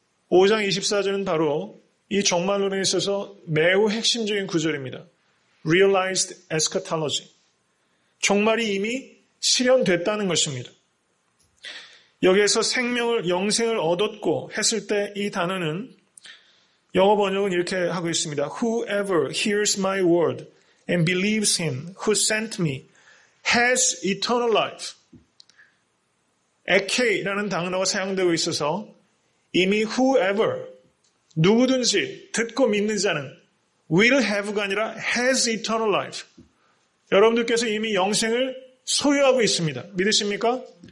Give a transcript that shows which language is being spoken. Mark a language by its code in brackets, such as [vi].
[ko] 5장 24절은 바로 이 종말론에 있어서 매우 핵심적인 구절입니다. Realized eschatology, 종말이 이미 실현됐다는 것입니다. 여기에서 영생을 얻었고 했을 때 이 단어는 영어 번역은 이렇게 하고 있습니다. [en] Whoever hears my word and believes him who sent me has eternal life. [ko] 에케이라는 단어가 사용되고 있어서 이미 whoever, 누구든지 듣고 믿는 자는 will have가 아니라 [en] has eternal life. [ko] 여러분들께서 이미 영생을 소유하고 있습니다. 믿으십니까?